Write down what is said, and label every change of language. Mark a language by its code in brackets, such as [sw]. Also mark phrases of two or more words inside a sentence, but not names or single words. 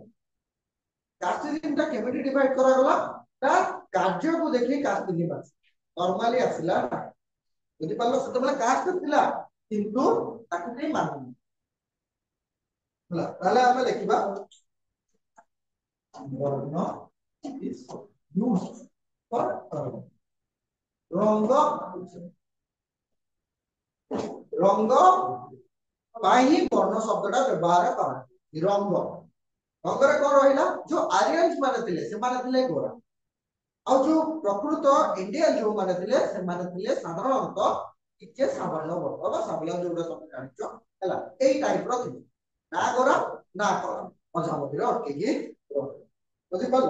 [or] କାଷ୍ଟିଜିମଟା କେମିତି ଡିଭାଇଡ କରାଗଲା ନା କାର୍ଯ୍ୟକୁ ଦେଖି କାଷ୍ଟିଜିମ ଅଛି ନର୍ମାଲି ଆସିଲା, ବୁଝିପାରିଲ? ସେତେବେଳେ କାଷ୍ଟ ଥିଲା କିନ୍ତୁ ତାକୁ କେହି ମାନୁନି ହେଲା। ତାହେଲେ ଆମେ ଲେଖିବା ବର୍ଣ୍ଣ [en] is used for [or] ରଙ୍ଗ, ରଙ୍ଗ ପାଇଁ ହିଁ ବର୍ଣ୍ଣ ଶବ୍ଦଟା ବ୍ୟବହାର କରନ୍ତି। ରଙ୍ଗ, ରଙ୍ଗରେ କଣ ରହିଲା, ଯୋଉ ଆରିଆନ୍ସ ମାନେ ଥିଲେ ସେମାନେ ଥିଲେ ଗୋରା, ଆଉ ଯୋଉ ପ୍ରକୃତ ଇଣ୍ଡିଆନ ଯୋଉମାନେ ଥିଲେ ସେମାନେ ଥିଲେ ସାଧାରଣତଃ ଟିକେ ସାବର୍ଣ୍ଣ ବର୍ଗ ବା ସାବଲନ ଯୋଉଟା ତମେ ଜାଣିଛ ହେଲା, ଏଇ ଟାଇପର ଥିଲେ, ନା ଗୋରା ନା କଳା, ମଝାମଝିରେ ଅଟକେଇକି ରହିଲେ, ବୁଝିପାରିଲ?